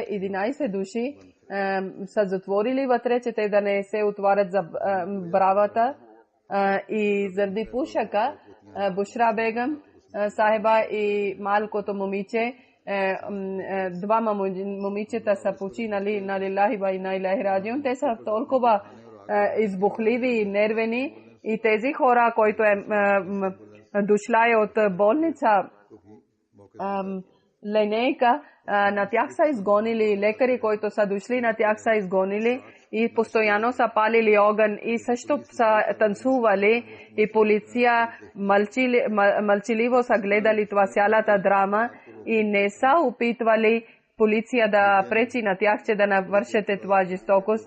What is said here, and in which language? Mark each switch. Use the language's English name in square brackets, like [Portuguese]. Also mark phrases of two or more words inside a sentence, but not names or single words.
[Bulgarian] 11 души са затворили вътре, че те да не се отварят за бравата и заради пушака Бушра Бегам сахиба и малкото момиче, двама момичета са починали на [Arabic] لله وإنا إليه راجعون. [Bulgarian] Те са толкова избухливи и нервени и тези хора, които дошла от болница линейка, на тях са изгонили, лекари, които са дошли, на тях са изгонили и постоянно са палили огън и също са танцували и полиция мълчаливо са гледали това цялата драма и не са опитвали полиция да пречи на тях, че да навършете това жестокост.